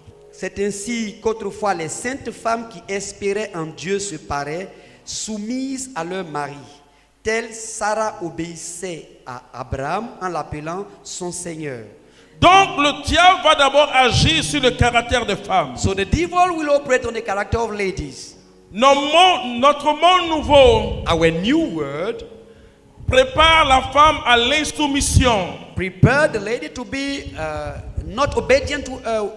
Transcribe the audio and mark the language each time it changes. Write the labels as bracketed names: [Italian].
[French] c'est ainsi qu'autrefois les saintes femmes qui espéraient en Dieu se paraient soumises à leur mari. Telle Sarah obéissait à Abraham en l'appelant son Seigneur. Donc le diable va d'abord agir sur le caractère des femmes. [English] So the devil will operate on the character of ladies. [French] Notre monde nouveau [English] Our new word [French] prépare la femme à l'insoumission. [English] prepare the lady to be not obedient to her